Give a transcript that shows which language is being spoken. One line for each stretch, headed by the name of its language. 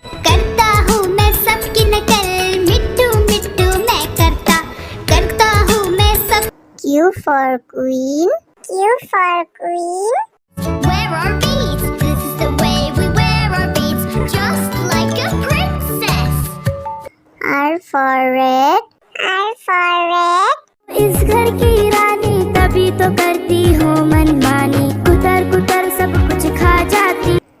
Hindi: करता हूँ मैं सबकी नकल, मिट्टू मिट्टू मैं करता हूँ मैं सब।
English: Q for queen. Q for queen. Wear our beads, this is the way we wear our beads, just like a princess. R for red. R for red.
Hindi: इस घर की रानी तभी तो करती हूँ मनमानी, कुतर कुतर सब कुछ खा जाती।